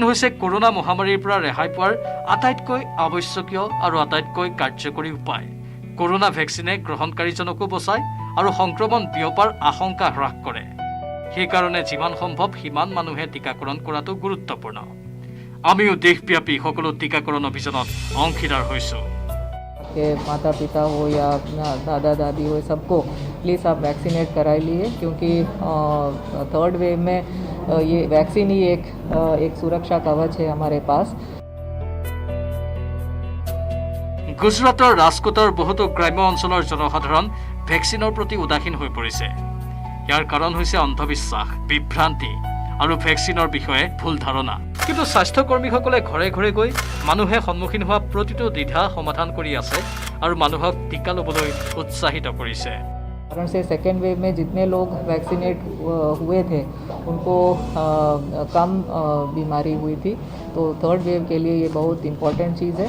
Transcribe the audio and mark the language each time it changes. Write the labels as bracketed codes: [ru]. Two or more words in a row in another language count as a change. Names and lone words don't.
[as] হৈছে কৰোনা মহামাৰীৰ পৰা ৰেহাই পোৱাৰ আটাইতকৈ আৱশ্যকীয় আৰু আটাইতকৈ কাৰ্যকৰী উপায় কৰোনা ভেকচিনে গ্ৰহণকাৰীজনকো বচায় আৰু সংক্ৰমণ বিয়পাৰ আশংকা হ্ৰাস কৰে সেইকাৰণে যিমান সম্ভৱ সিমান মানুহে টিকাকৰণ কৰাটো গুৰুত্বপূৰ্ণ আমিও দেশব্যাপী সকলো টিকাকৰণ অভিযানত অংশীদাৰ হৈছোঁ [hi] के माता पिता हो या दादा दादी हो सबको प्लीज़ आप वैक्सीनेट कराइए क्योंकि [en] third wave [hi] में ये वैक्सीन ही एक सुरक्षा कवच है हमारे पास [as] গুজৰাটৰ ৰাজকোটৰ বহুতো গ্ৰাম্য অঞ্চলৰ জনসাধাৰণ ভেকচিনৰ প্ৰতি উদাসীন হৈ পৰিছে ইয়াৰ কাৰণ হৈছে অন্ধবিশ্বাস বিভ্ৰান্তি আৰু ভেকচিনৰ বিষয়ে ভুল ধাৰণা কিন্তু স্বাস্থ্যকৰ্মীসকলে ঘৰে ঘৰে গৈ মানুহে সন্মুখীন হোৱা প্ৰতিটো দ্বিধা সমাধান কৰি আছে আৰু মানুহক টিকা ল'বলৈ উৎসাহিত কৰিছে [hi] कारण से [en] second wave [hi] में जितने लोग वैक्सीनेट हुए थे उनको कम बीमारी हुई थी तो [en] third wave [hi] के लिए ये बहुत इम्पोर्टेंट चीज़ है